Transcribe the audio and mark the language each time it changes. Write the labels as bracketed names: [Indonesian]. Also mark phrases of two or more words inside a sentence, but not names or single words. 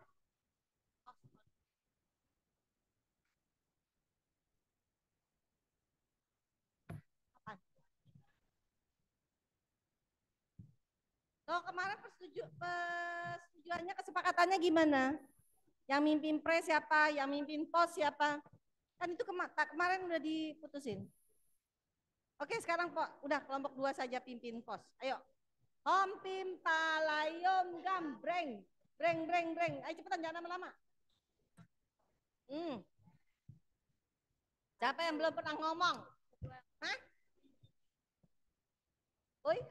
[Indonesian] So, kemarin persetujuannya, kesepakatannya gimana? Yang mimpin pre siapa? Yang mimpin pos siapa? Kan itu kemarin udah diputusin. Oke, sekarang udah kelompok 2 saja pimpin pos. Ayo. Om pim palayom gam breng. Breng breng breng. Ayo cepetan jangan lama-lama. Siapa yang belum pernah ngomong? Hah? Oi?